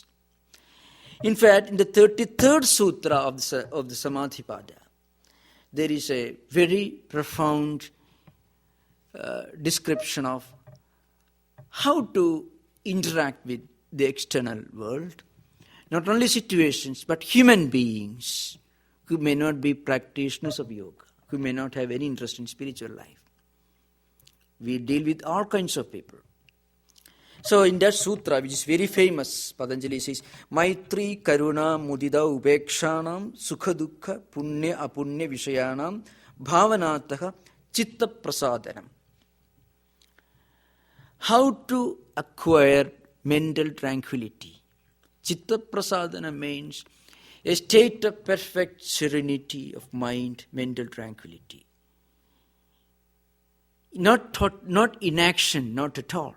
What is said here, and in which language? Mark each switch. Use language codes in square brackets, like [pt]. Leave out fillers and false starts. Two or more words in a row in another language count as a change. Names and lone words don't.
[en] In fact, in the 33rd Sutra of the Samadhipada, there is a very profound description of how to interact with the external world, not only situations, but human beings who may not be practitioners of yoga, who may not have any interest in spiritual life. We deal with all kinds of people. So in that sutra, which is very famous, Patanjali says, [sa] मैत्री करुणा मुदिता उपेक्षाणाम् सुख दुःख पुण्य अपुण्य विषयाणाम् भावनातः चित्त प्रसादनम्. [en] How to acquire mental tranquility. [sa] चित्त प्रसादन [en] means a state of perfect serenity of mind, mental tranquility. Not inaction, not at all.